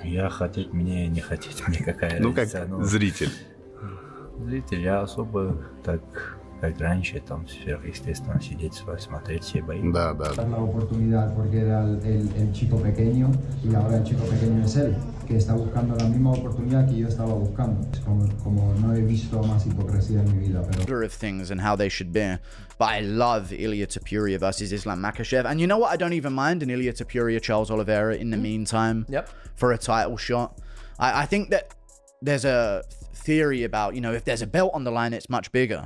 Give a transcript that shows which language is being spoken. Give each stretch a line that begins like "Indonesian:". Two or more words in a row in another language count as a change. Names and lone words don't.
Russian: Я хотеть мне, не хотеть мне, какая Ну, как разница. зритель. Зритель, я особо так, как раньше, там, сверхъестественно сидеть, смотреть все бои. Да, да.
Spanish: Dar la oportunidad porque era el chico pequeño y ahora el chico pequeño es él, que está buscando la misma oportunidad que yo estaba buscando. Es como no he visto más hipocresía en mi vida, pero...
English: Order of things and how they should be. But I love Ilia Topuria versus Islam Makhachev. And you know what? I don't even mind an Ilia Topuria Charles Oliveira in the meantime for a title shot. I think that there's a theory about, you know, if there's a belt on the line, it's much bigger.